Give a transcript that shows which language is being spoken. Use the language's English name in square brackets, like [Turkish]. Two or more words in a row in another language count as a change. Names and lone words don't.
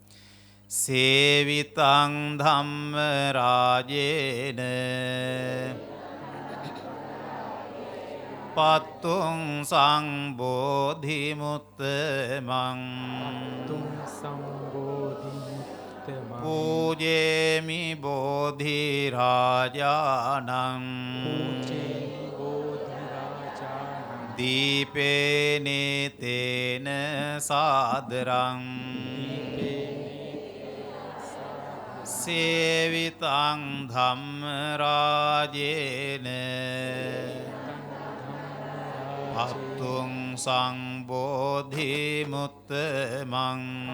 [Pali] සේවිතං ධම්ම රාජේන පත්තුං සංබෝධි මුත්තමං තුන් සම්බෝධි මුත්තමං පූජේමි බෝධි රාජානං පූජේමි බෝධි රාජානං දීපේනේ තේන සාදරං සේවිතං ධම්ම රාජේන පත්තුං සංබෝධි මුත්තමං